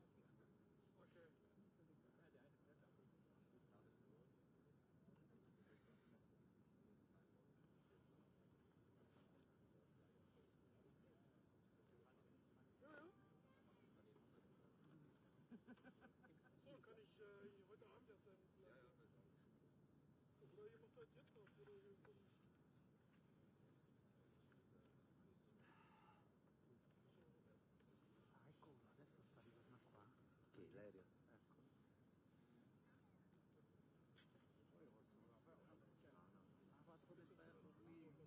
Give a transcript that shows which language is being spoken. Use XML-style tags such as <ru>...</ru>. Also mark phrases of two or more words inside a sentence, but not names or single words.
<de>Okay. Ja, ja. So, kann ich heute Abend erst senden vielleicht. Oder ihr macht halt jetzt noch, oder ihr</de> <it>Ah, ecco, adesso sta arrivando qua. Che l'aereo? Ecco. Poi lo posso fare. Ha fatto del bello qui.</it>